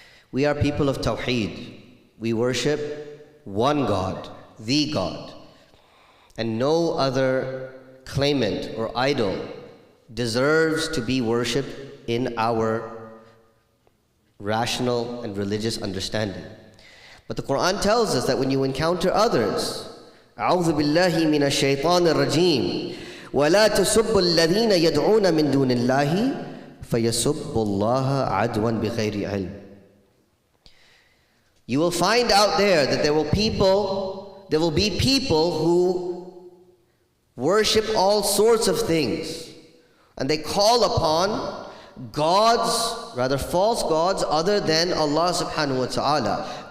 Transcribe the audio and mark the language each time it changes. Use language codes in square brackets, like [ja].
[en] We are people of Tawheed. We worship one God, the God. And no other claimant or idol deserves to be worshipped in our rational and religious understanding. But the Quran tells us that when you encounter others, [ar] أعوذ بالله من الشيطان الرجيم ولا تسبوا الذين يدعون من دون الله فيسبوا الله عدوا بغير علم. [en] You will find out there that there will be people who worship all sorts of things, and they call upon gods, rather false gods, other than Allah subhanahu wa ta'ala.